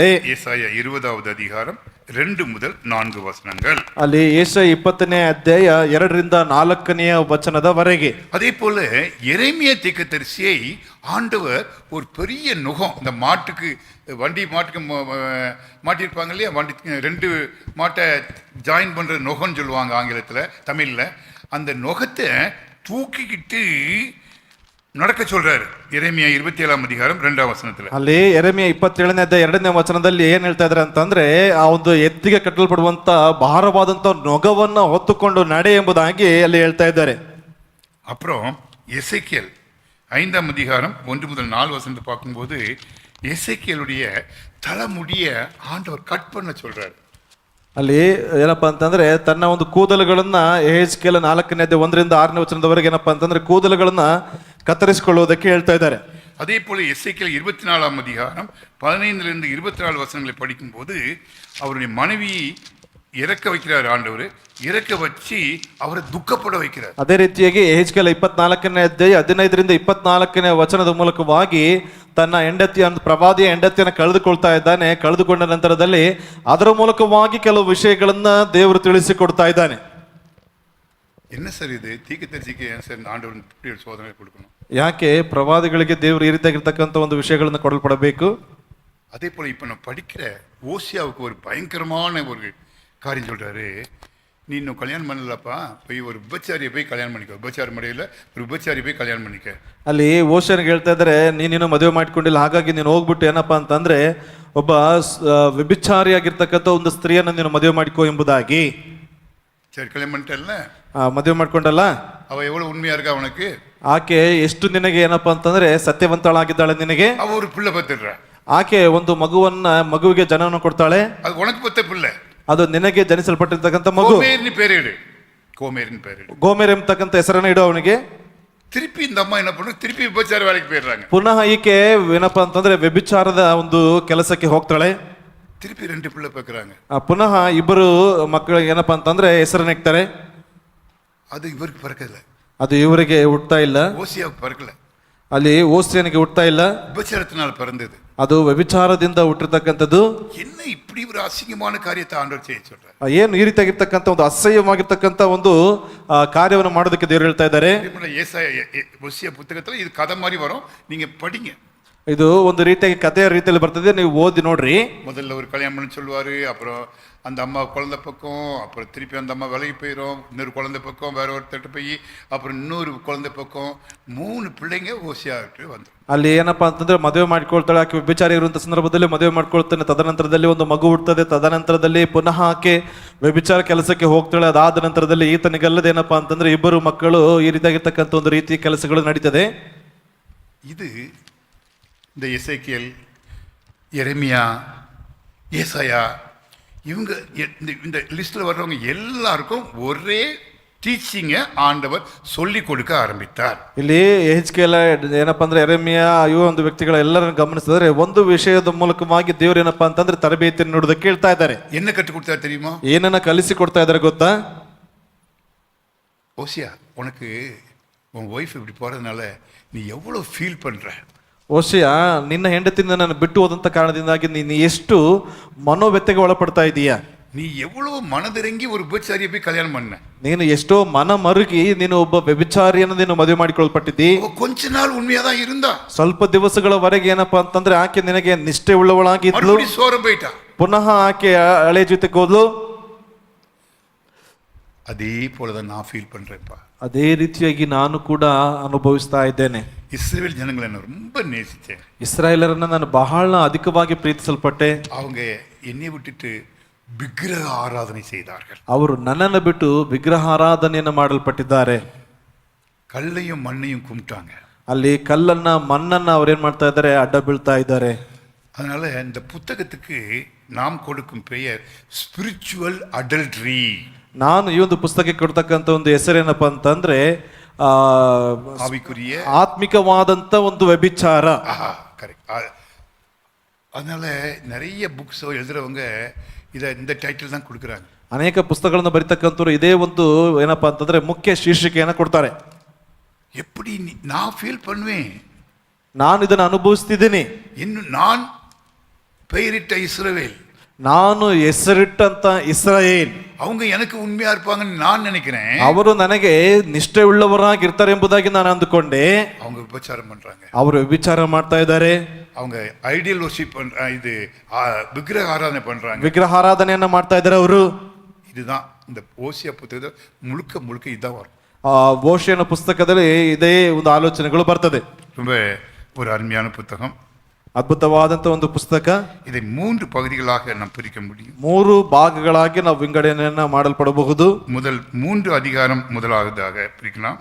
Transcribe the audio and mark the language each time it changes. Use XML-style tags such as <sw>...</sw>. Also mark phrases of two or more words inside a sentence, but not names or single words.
<ta>ஏசாயா 20வது அதிகாரம் 2 முதல் 4 வசனங்கள்.</ta> <kn>ಅಲ್ಲಿ ಯೆಶಾಯ 20ನೇ ಅಧ್ಯಾಯ 2ರಿಂದ 4ನೇ ವಚನದವರೆಗೆ.</kn> <ta>அதே போல எரேமியா தீர்க்கதரிசியை ஆண்டவர் ஒரு பெரிய நுகம், இந்த மாட்டுக்கு மாட்டிருப்பாங்க இல்லையா, வண்டிக்கு 2 மாட்டை ஜாயின் பண்ற நுகம்னு சொல்லுவாங்க ஆங்கிலத்தில், தமிழில். அந்த நுகத்தை தூக்கிக்கிட்டு நடக்க சொல்றாரு. எரேமியா 27ாம் அதிகாரம் 2ாம் ವಚನದಲ್ಲಿ.</ta> <kn>ಅಲ್ಲಿ ಯೆರೆಮೀಯ 27ನೇ ಅಧ್ಯಾಯ 2ನೇ ವಚನದಲ್ಲಿ ಏನ್ ಹೇಳ್ತಾ ಇದ್ದಾರೆ ಅಂತಂದ್ರೆ, ಆ ಒಂದು ಎತ್ತಿಗೆ ಕಟ್ಟಲ್ಪಡುವಂತ ಭಾರವಾದಂತ ನೊಗವನ್ನ ಹೊತ್ತುಕೊಂಡು ನಡೆ ಎಂಬುದಾಗಿ ಅಲ್ಲಿ ಹೇಳ್ತಾ ಇದ್ದಾರೆ.</kn> <ta>அப்புறம் எசேக்கியேல் 5ாம் அதிகாரம் 1 முதல் 4 வசனத்தை பார்க்கும்போது எசேக்கியேலுடைய தலைமுடிய ஆண்டவர் கட் பண்ண சொல்றாரு.</ta> <kn>ಅಲ್ಲಿ ಏನಪ್ಪಾ ಅಂತಂದ್ರೆ ತನ್ನ ಒಂದು ಕೂದಲುಗಳನ್ನ ಯೆಹೆಜ್ಕೇಲ 4ನೇ ಅಧ್ಯಾಯ 1ರಿಂದ 6ನೇ ವಚನದವರೆಗೆ ಏನಪ್ಪಾ ಅಂತಂದ್ರೆ ಕೂದಲುಗಳನ್ನ ಕತ್ತರಿಸಿಕೊಳ್ಳುವುದಕ್ಕೆ ಹೇಳ್ತಾ ಇದ್ದಾರೆ.</kn> <ta>அதே போல எசேக்கியேல் 24ாம் அதிகாரம் 15லிருந்து 24 வசனங்களை படிக்கும்போது அவருடைய மனைவி இறக்க வைக்கிறார் ஆண்டவர். இறக்க வச்சு அவரை துக்கப்பட வைக்கிறார்.</ta> <kn>ಅದೇ ರೀತಿಯಾಗಿ ಯೆಹೆಜ್ಕೇಲ 24ನೇ ಅಧ್ಯಾಯ 15ರಿಂದ 24ನೇ ವಚನದ ಮೂಲಕವಾಗಿ ತನ್ನ ಹೆಂಡತಿಯ ಪ್ರವಾದಿಯ ಹೆಂಡತಿಯನ್ನು ಕಳೆದುಕೊಳ್ತಾ ಇದ್ದಾನೆ. ಕಳೆದುಕೊಂಡ ನಂತರದಲ್ಲಿ ಅದರ ಮೂಲಕವಾಗಿ ಕೆಲವು ವಿಷಯಗಳನ್ನ ದೇವರು ತಿಳಿಸಿಕೊಡ್ತಾ ಇದ್ದಾನೆ.</kn> <ta>என்ன சார் இது தீர்க்கதரிசிக்கு ஏன் சார் ஆண்டவர் இப்படி ஒரு சோதனை கொடுக்கணும்?</ta> <kn>ಯಾಕೆ ಪ್ರವಾದಿಗಳಿಗೆ ದೇವರು ಈ ರೀತಿಯಾಗಿರ್ತಕ್ಕಂಥ ಒಂದು ವಿಷಯಗಳನ್ನು ಕೊಡಲ್ಪಡಬೇಕು?</kn> <ta>அதே போல இப்ப நான் படிக்கிற ஓசியாவுக்கு ஒரு பயங்கரமான ஒரு காரியம் சொல்றாரு. நீ இன்னும் கல்யாணம் பண்ணலப்பா, போய் ஒரு விபச்சாரியை போய் கல்யாணம் பண்ணிக்க. விபச்சார முறையில் ஒரு விபச்சாரி போய் கல்யாணம் பண்ணிக்க.</ta> <kn>ಅಲ್ಲಿ ಓಶನ್ಗೆ ಹೇಳ್ತಾ ಇದ್ದಾರೆ, ನೀನು ಮದುವೆ ಮಾಡ್ಕೊಂಡಿಲ್ಲ, ಹಾಗಾಗಿ ನೀನು ಹೋಗ್ಬಿಟ್ಟು ಏನಪ್ಪಾ ಅಂತಂದ್ರೆ ಒಬ್ಬ ವ್ಯಭಿಚಾರಿಯಾಗಿರ್ತಕ್ಕಂಥ ಒಂದು ಸ್ತ್ರೀಯನ್ನು ನೀನು ಮದುವೆ ಮಾಡಿಕೋ ಎಂಬುದಾಗಿ.</kn> <ta>சரி, கல்யாணம் பண்ணிட்டல்ல,</ta> <kn>ಮದುವೆ ಮಾಡ್ಕೊಂಡಲ್ಲ,</kn> <ta>அவ எவ்வளவு உண்மையா இருக்கா உனக்கு?</ta> <kn>ಆಕೆ ಎಷ್ಟು ನಿನಗೆ ಏನಪ್ಪಾ ಅಂತಂದ್ರೆ ಸತ್ಯವಂತಳಾಗಿದ್ದಾಳೆ ನಿನಗೆ.</kn> <ta>அவ ஒரு பிள்ளை பத்துடுற.</ta> <kn>ಆಕೆ ಒಂದು ಮಗುವಿಗೆ ಜನನವನ್ನು ಕೊಡ್ತಾಳೆ.</kn> <ta>அது உனக்கு பத்த பிள்ளை,</ta> <kn>ಅದು ನಿನಗೆ ಜನಿಸಲ್ಪಟ್ಟಿರ್ತಕ್ಕಂಥ ಮಗು.</kn> <ta>கோமேரின் பேரிடு.</ta> <kn>ಗೋಮೆರ್ ಎಂಬತಕ್ಕಂಥ ಹೆಸರನ್ನ ಇಡು ಅವನಿಗೆ.</kn> <ta>திருப்பி இந்த அம்மா என்ன பண்ணும், திருப்பி விபச்சார வேலைக்கு போயிடுறாங்க.</ta> <kn>ಪುನಃ ಈಕೆ ಏನಪ್ಪಾ ಅಂತಂದ್ರೆ ವ್ಯಭಿಚಾರದ ಒಂದು ಕೆಲಸಕ್ಕೆ ಹೋಗ್ತಾಳೆ.</kn> <ta>திருப்பி 2 பிள்ளை பார்க்குறாங்க.</ta> <kn>ಪುನಃ ಇಬ್ಬರು ಮಕ್ಕಳು ಏನಪ್ಪಾ ಅಂತಂದ್ರೆ ಹೆಸರನ್ನಿಡ್ತಾರೆ.</kn> <ta>அது இவருக்கு பிறக்கல,</ta> <kn>ಅದು ಇವರಿಗೆ ಹುಟ್ತಾ ಇಲ್ಲ,</kn> <ta>ஓசியாவுக்கு பிறக்கல,</ta> <kn>ಅಲ್ಲಿ ಓಸ್ಯನಿಗೆ ಹುಟ್ತಾ ಇಲ್ಲ,</kn> <ta>விபச்சாரத்தினால் பிறந்தது.</ta> <kn>ಅದು ವ್ಯಭಿಚಾರದಿಂದ ಹುಟ್ಟಿರ್ತಕ್ಕಂಥದ್ದು.</kn> <ta>என்ன இப்படி ஒரு அசிங்கமான காரியத்தை ஆண்டவர் செய்ய சொல்றாரு?</ta> <kn>ಏನು ಈ ರೀತಿಯಾಗಿರ್ತಕ್ಕಂಥ ಒಂದು ಅಸಹ್ಯವಾಗಿರ್ತಕ್ಕಂಥ ಒಂದು ಕಾರ್ಯವನ್ನು ಮಾಡೋದಕ್ಕೆ ದೇವರು ಹೇಳ್ತಾ ಇದ್ದಾರೆ.</kn> <ta>ஓசியா புத்தகத்துல இது கதை மாதிரி வரும், நீங்க படிங்க.</ta> <kn>ಇದು ಒಂದು ರೀತಿಯಾಗಿ ಕಥೆಯ ರೀತಿಯಲ್ಲಿ ಬರ್ತದೆ, ನೀವು ಓದಿ ನೋಡ್ರಿ.</kn> <ta>முதல்ல ஒரு கல்யாணம் பண்ணி சொல்லுவாரு, அப்புறம் அந்த அம்மா குழந்தை பக்கம், அப்புறம் திருப்பி அந்த அம்மா விலகி போயிடும், இன்னொரு குழந்தை பக்கம் வேற ஒருத்தட்டு போய், அப்புறம் இன்னொரு குழந்தை பக்கம், 3 பிள்ளைங்க ஓசியாட்டு வந்து.</ta> <kn>ಅಲ್ಲಿ ಏನಪ್ಪಾ ಅಂತಂದ್ರೆ ಮದುವೆ ಮಾಡ್ಕೊಳ್ತಾಳೆ ಆಕೆ, ವ್ಯಭಿಚಾರಿ ಇರುವಂತ ಸಂದರ್ಭದಲ್ಲಿ ಮದುವೆ ಮಾಡ್ಕೊಳ್ತಾನೆ, ತದನಂತರದಲ್ಲಿ ಒಂದು ಮಗು ಹುಡ್ತದೆ, ತದನಂತರದಲ್ಲಿ ಪುನಃ ಆಕೆ ವ್ಯಭಿಚಾರ ಕೆಲಸಕ್ಕೆ ಹೋಗ್ತಾಳೆ. ಅದಾದ ನಂತರದಲ್ಲಿ ಈತನಿಗಲ್ಲದೆ ಏನಪ್ಪಾ ಅಂತಂದ್ರೆ ಇಬ್ಬರು ಮಕ್ಕಳು, ಈ ರೀತಿಯಾಗಿರ್ತಕ್ಕಂಥ ಒಂದು ರೀತಿ ಕೆಲಸಗಳು ನಡೀತದೆ.</kn> <ta>இது இந்த எசேக்கியேல், எரேமியா, ஏசாயா, இவங்க இந்த லிஸ்ட்ல வர்றவங்க எல்லாருக்கும் ஒரே ಟೀಚಿಂಗ್ ಆಂಡವರ್ சொல்லி கொடுக்க ஆரம்பித்தார்.</ta> <kn>ಇಲ್ಲಿ ಯೆಹೆಜ್ಕೇಲ ಏನಪ್ಪಾ ಅಂದ್ರೆ ಯೆರೆಮೀಯ ಇವ ಒಂದು ವ್ಯಕ್ತಿಗಳ ಎಲ್ಲರನ್ನು ಗಮನಿಸಿದ್ರೆ ಒಂದು ವಿಷಯದ ಮೂಲಕವಾಗಿ ದೇವರು ಏನಪ್ಪಾ ಅಂತಂದ್ರೆ ತರಬೇತಿಯನ್ನು ನೀಡೋದಕ್ಕೆ ಹೇಳ್ತಾ ಇದ್ದಾರೆ.</kn> <ta>என்ன கற்றுக் கொடுத்தார் தெரியுமா?</ta> <kn>ಏನನ್ನ ಕಲಿಸಿ ಕೊಡ್ತಾ ಇದ್ದಾರೆ ಗೊತ್ತಾ?</kn> <ta>ஓசியா, உனக்கு உன் ஒய்ஃப் இப்படி போறதுனால நீ எவ்வளவு ஃபீல் பண்ற?</ta> <kn>ಓಶಿಯ, ನಿನ್ನ ಹೆಂಡತಿಯಿಂದ ನಾನು ಬಿಟ್ಟು ಹೋದಂತ ಕಾರಣದಿಂದಾಗಿ ನೀನು ಎಷ್ಟು ಮನೋವ್ಯಥೆಗೆ ಒಳಪಡ್ತಾ ಇದೀಯಾ?</kn> <ta>நீ எவ்வளவு மனதிறங்கி ஒரு விபச்சாரியை போய் கல்யாணம் பண்ண?</ta> <kn>ನೀನು ಎಷ್ಟೋ ಮನ ಮರುಗಿ ನೀನು ಒಬ್ಬ ವ್ಯಭಿಚಾರಿಯನ್ನು ನೀನು ಮದುವೆ ಮಾಡಿಕೊಳ್ಪಟ್ಟಿದ್ದಿ.</kn> <ta>கொஞ்ச நாள் உண்மையாதான் இருந்தா,</ta> <kn>ಸ್ವಲ್ಪ ದಿವಸಗಳವರೆಗೆ ಏನಪ್ಪಾ ಅಂತಂದ್ರೆ ಆಕೆ ನಿನಗೆ ನಿಷ್ಠೆ ಉಳ್ಳವಳಾಗಿ ಇದ್ಲು.</kn> <ta>சோரம் போயிட்டா,</ta> <kn>ಪುನಃ ಆಕೆ ಹಳೆ ಜೊತೆಗೆ ಹೋದ್ಲು.</kn> <ta>அதே போலதான் நான் ஃபீல் பண்றேன்ப்பா.</ta> <kn>ಅದೇ ರೀತಿಯಾಗಿ ನಾನು ಕೂಡ ಅನುಭವಿಸ್ತಾ ಇದ್ದೇನೆ.</kn> <ta>இஸ்ரவேல் ஜனங்களை நான் ரொம்ப நேசிச்சேன்.</ta> <kn>ಇಸ್ರಾಯೇಲರನ್ನ ನಾನು ಬಹಳ ಅಧಿಕವಾಗಿ ಪ್ರೀತಿಸಲ್ಪಟ್ಟೆ.</kn> <ta>அவங்க என்னை விட்டுட்டு விக்கிரக ஆராதனை செய்தார்கள்.</ta> <kn>ಅವರು ನನ್ನನ್ನು ಬಿಟ್ಟು ವಿಗ್ರಹ ಆರಾಧನೆಯನ್ನು ಮಾಡಲ್ಪಟ್ಟಿದ್ದಾರೆ.</kn> <ta>கல்லையும் மண்ணையும் கும்பிட்டாங்க.</ta> <kn>ಅಲ್ಲಿ ಕಲ್ಲನ್ನ ಮಣ್ಣನ್ನ ಅವ್ರೇನ್ ಮಾಡ್ತಾ ಇದ್ದಾರೆ, ಅಡ್ಡ ಬೀಳ್ತಾ ಇದ್ದಾರೆ.</kn> <ta>அதனால இந்த புத்தகத்துக்கு நாம் கொடுக்கும் பெயர்</ta> <en>spiritual adultery.</en> <kn>ನಾನು ಈ ಒಂದು ಪುಸ್ತಕಕ್ಕೆ ಕೊಡ್ತಕ್ಕಂಥ ಒಂದು ಹೆಸರೇನಪ್ಪ ಅಂತಂದ್ರೆ</kn> <ta>ஆவிக்குரிய</ta> <kn>ಆತ್ಮಿಕವಾದಂತ ಒಂದು ವ್ಯಭಿಚಾರ.</kn> <ta>கரெக்ட். அதனால நிறைய புக்ஸ் எழுதுறவங்க இந்த டைட்டில் தான் கொடுக்குறாங்க.</ta> <kn>ಅನೇಕ ಪುಸ್ತಕಗಳನ್ನು ಬರೀತಕ್ಕಂಥವ್ರು ಇದೇ ಒಂದು ಏನಪ್ಪಾ ಅಂತಂದ್ರೆ ಮುಖ್ಯ ಶೀರ್ಷಿಕೆಯನ್ನು ಕೊಡ್ತಾರೆ.</kn> <ta>எப்படி நான் ஃபீல் பண்ணுவேன்,</ta> <kn>ನಾನು ಇದನ್ನು ಅನುಭವಿಸ್ತಿದ್ದೀನಿ.</kn> <ta>ಇನ್ನು நான் பெயரிட்ட இஸ்ரவேல்,</ta> <kn>ನಾನು ಹೆಸರಿಟ್ಟಂತ ಇಸ್ರಾಯೇಲ್,</kn> <ta>அவங்க எனக்கு உண்மையா இருப்பாங்கன்னு நான் நினைக்கிறேன்.</ta> <kn>ಅವರು ನನಗೆ ನಿಷ್ಠೆ ಉಳ್ಳವರಾಗಿರ್ತಾರೆ ಎಂಬುದಾಗಿ ನಾನು ಅಂದುಕೊಂಡೆ.</kn> <ta>அவங்க விபச்சாரம் பண்றாங்க,</ta> <kn>ಅವರು ವ್ಯಭಿಚಾರ ಮಾಡ್ತಾ ಇದ್ದಾರೆ,</kn> <ta>அவங்க</ta> <en>ideal worship</en> <ta>இது விக்கிரக ஆராதனை பண்றாங்க,</ta> <kn>ವಿಗ್ರಹ ಆರಾಧನೆಯನ್ನ ಮಾಡ್ತಾ ಇದ್ದಾರೆ ಅವರು.</kn> <ta>இதுதான் இந்த ஓசியா புத்தகத்தை முழுக்க முழுக்க இதுதான் வரும்.</ta> <kn>ಓಶಿಯನ ಪುಸ್ತಕದಲ್ಲಿ ಇದೇ ಒಂದು ಆಲೋಚನೆಗಳು ಬರ್ತದೆ.</kn> <ta>ரொம்ப ஒரு அருமையான புத்தகம்,</ta> <kn>ಅದ್ಭುತವಾದಂತ ಒಂದು ಪುಸ್ತಕ.</kn> <ta>இதை 3 பகுதிகளாக நாம் பிரிக்க முடியும்.</ta> <kn>3 ಭಾಗಗಳಾಗಿ ನಾವು ವಿಂಗಡಣೆಯನ್ನ ಮಾಡಲ್ಪಡಬಹುದು.</kn> <ta>முதல் 3 அதிகாரம் முதலாவதாக பிரிக்கலாம்.</ta>